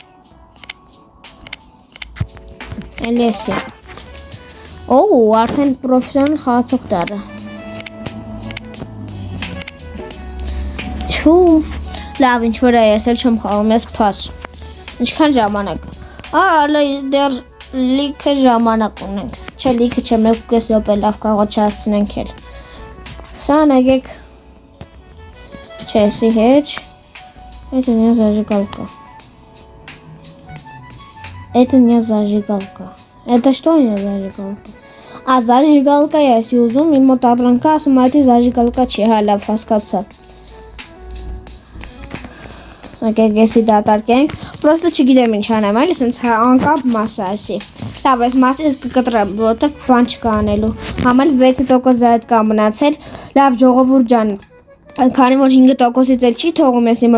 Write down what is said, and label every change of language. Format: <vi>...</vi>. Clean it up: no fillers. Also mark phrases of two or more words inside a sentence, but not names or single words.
<hy>էլի էսի, արդեն պրոֆեսիոնալ խաղացող դարը, լավ, ինչ-որ է, ես էլ չեմ խաղում, ես պաս, ինչքան ժամանակ, դեր լիքը ժամանակ ունենք, չէ լիքը չէ, 1.5 րոպե լավ կարող չհասցնենք էլ, սա նայեք, չէ, էսի հետ,</hy> <ru>это не зажигалка, это что не зажигалка, зажигалка</ru> <hy>ես ուզում, իմ մոտ ապրանքը ասում այդ զաժիգալկա չի, հա լավ հասկացա, եկեք եսի դատարկենք, պրոստը չգիտեմ ինչ անեմ, այլ սենց անկապ մասը այսի, լավ այս մասը ես կկտրեմ, որովհետև բան չկա անելու, համել 6% այդ կա մնացել, լավ ժողովուրդ ջան, քանի որ 5%-ից էլ չի թողում ես իմ</hy>